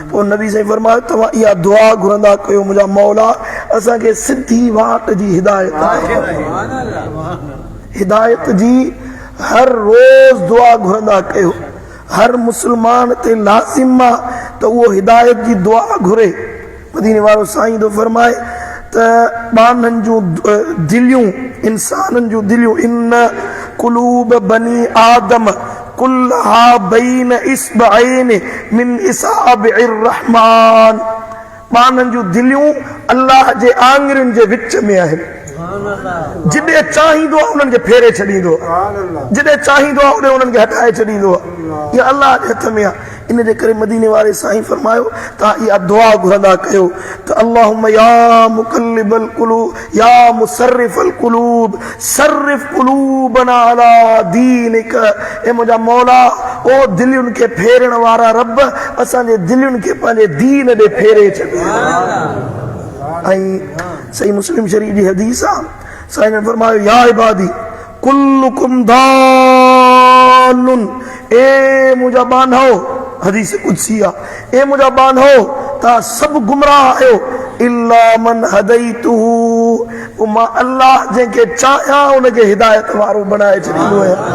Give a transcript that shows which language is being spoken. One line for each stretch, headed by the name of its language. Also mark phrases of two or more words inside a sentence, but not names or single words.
Sindhi: पोइ नबी साईं फरमायो तव्हां इहा दुआ घुरंदा कयो मुंहिंजा मौला असांखे सिधी वाट जी हिदायत हिदायत जी हर रोज़ दुआ घुरंदा कयो हर मुसलमान ते लाज़िम आहे त उहो हिदायत जी दुआ घुरे मदीने वारो साईं थो फरमाए त ॿाननि जूं दिलियूं इंसाननि जूं दिलियूं
Arabic: إن قلوب بني آدم كلها بين إصبعين من أصابع الرحمن
Sindhi: ॿाननि जूं दिलियूं अल्लाह जे आङुरियुनि जे विच में आहिनि जिॾे चाहींदो आहे उन्हनि खे फेरे छॾींदो आहे जिॾे चाहींदो आहे उन्हनि खे हटाए छॾींदो आहे इहा अल्लाह जे हथ में आहे इन जे करे मदीने वारे साईं फरमायो तव्हां इहा दुआ घुरंदा कयो त
Arabic: اللهم يا مقلب القلوب يا مصرف القلوب صرف قلوبنا على دينك
Sindhi: ए मुंहिंजा मौला ओ दिलियुनि खे फेरण वारा रब असांजे दिलियुनि खे पंहिंजे दीन ॾे फेरे छॾे ऐं सही मुस्लिम शरीफ जी हदीस आहे साईं ने फरमायो
Arabic: يا عبادي كلكم ضال
Sindhi: ए मुंहिंजा बांधो हदीस कुदसी आहे ए मुंहिंजा बांधो तव्हां सभु गुमराह आहियो
Arabic: إلا من هديته
Sindhi: पोइ मां अल्लाह जंहिंखे चाहियां उनखे हिदायत वारो बनाए छॾींदो आहियां